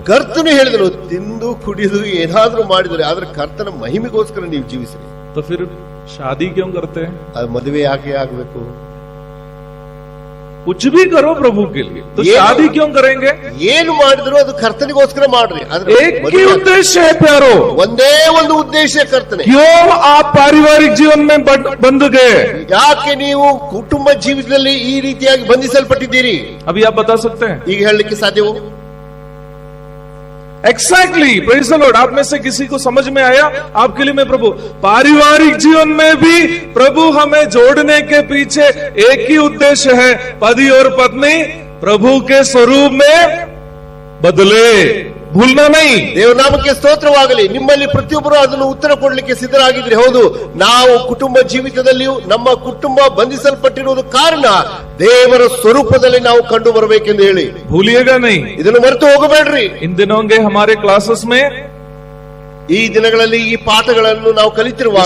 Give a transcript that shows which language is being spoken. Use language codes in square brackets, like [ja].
[kn] ಕರ್ತನು ಹೇಳಿದನು, ತಿಂದು ಕುಡಿದು ಏನಾದ್ರೂ ಮಾಡಿದರೆ ಆದ್ರೆ ಕರ್ತನ ಮಹಿಮೆಗೋಸ್ಕರ ನೀವು ಜೀವಿಸಿರಿ. [hi] तो फिर शादी क्यों करते हैं? [kn] ಮದುವೆ ಯಾಕೆ ಆಗ್ಬೇಕು? [hi] कुछ भी करो प्रभु के लिए, तो ये शादी क्यों करेंगे? [kn] ಏನು ಮಾಡಿದ್ರು ಅದು ಕರ್ತನಿಗೋಸ್ಕರ ಮಾಡ್ರಿ. ಆದ್ರೆ [hi] एक ही उद्देश्य है प्यारो, [kn] ಒಂದೇ ಒಂದು ಉದ್ದೇಶ ಕರ್ತನೆ. [hi] क्यों आप पारिवारिक जीवन में बंध गए? [kn] ಯಾಕೆ ನೀವು ಕುಟುಂಬ ಜೀವಿತದಲ್ಲಿ ಈ ರೀತಿಯಾಗಿ ಬಂಧಿಸಲ್ಪಟ್ಟಿದ್ದೀರಿ? [hi] अभी आप बता सकते हैं? [kn] ಈಗ ಹೇಳಲಿಕ್ಕೆ ಸಾಧ್ಯವು? [en] Exactly, praise the lord. [hi] आप में से किसी को समझ में आया? आपके लिए मैं प्रभु, पारिवारिक जीवन में भी प्रभु हमें जोड़ने के पीछे एक ही उद्देश्य है, पति और पत्नी प्रभु के स्वरूप में बदले, भूलना नहीं। [kn] ದೇವನಾಮಕ್ಕೆ ಸ್ತೋತ್ರವಾಗಲಿ. ನಿಮ್ಮಲ್ಲಿ ಪ್ರತಿಯೊಬ್ಬರು ಅದನ್ನು ಉತ್ತರ ಕೊಡ್ಲಿಕ್ಕೆ ಸಿದ್ಧರಾಗಿದ್ರೆ, ಹೌದು, ನಾವು ಕುಟುಂಬ ಜೀವಿತದಲ್ಲಿಯೂ ನಮ್ಮ ಕುಟುಂಬ ಬಂಧಿಸಲ್ಪಟ್ಟಿರುವುದು ಕಾರಣ ದೇವರ ಸ್ವರೂಪದಲ್ಲಿ ನಾವು ಕಂಡು ಬರಬೇಕೆಂದು ಹೇಳಿ [hi] भूलिएगा नहीं। [kn] ಇದನ್ನು ಮರೆತು ಹೋಗಬೇಡ್ರಿ. [hi] इन दिनों के हमारे क्लासेस में [kn] ಈ ದಿನಗಳಲ್ಲಿ ಈ ಪಾಠಗಳನ್ನು ನಾವು ಕಲಿತಿರುವಾಗ